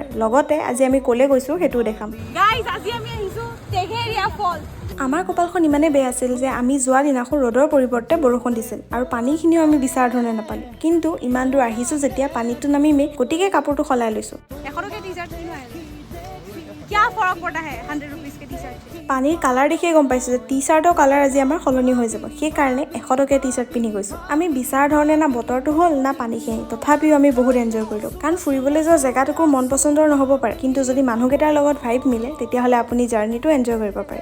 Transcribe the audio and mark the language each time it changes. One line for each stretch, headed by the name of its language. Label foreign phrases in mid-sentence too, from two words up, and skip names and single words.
Assamese: লগতে আজি আমি ক'লে গৈছোঁ সেইটোও দেখাম। গাইজ আজি আমি আহিছোঁ টেঘেৰিয়া ফল। আমাৰ কপালখন ইমানেই বেয়া আছিল যে আমি যোৱা দিনাখন ৰ'দৰ পৰিৱৰ্তে বৰষুণ দিছিল আৰু পানীখিনিও আমি বিচৰা ধৰণে নাপালোঁ। কিন্তু ইমান দূৰ আহিছোঁ যেতিয়া পানীটো নামিমেই, গতিকে কাপোৰটো সলাই লৈছোঁ। 100 টকীয়া টি চাৰ্ট কিনো
Hindi: क्या फरक पड़ता है 100 रुपीस के टी शर्ट।
Assamese: পানীৰ কালাৰ দেখিয়ে গম পাইছোঁ যে টি চাৰ্টৰ কালাৰ আজি আমাৰ সলনি হৈ যাব। সেইকাৰণে 100 টকীয়া টি চাৰ্ট পিন্ধি গৈছোঁ। আমি বিচৰা ধৰণে না বতৰটো হ'ল না পানীখিনি, তথাপিও আমি বহুত এনজয় কৰিলোঁ। কাৰণ ফুৰিবলৈ যোৱা জেগাটুকুৰ মন পচন্দৰ নহ'ব পাৰে, কিন্তু যদি মানুহকেইটাৰ লগত ভাইব মিলে তেতিয়াহ'লে আপুনি জাৰ্ণিটো এনজয় কৰিব পাৰে।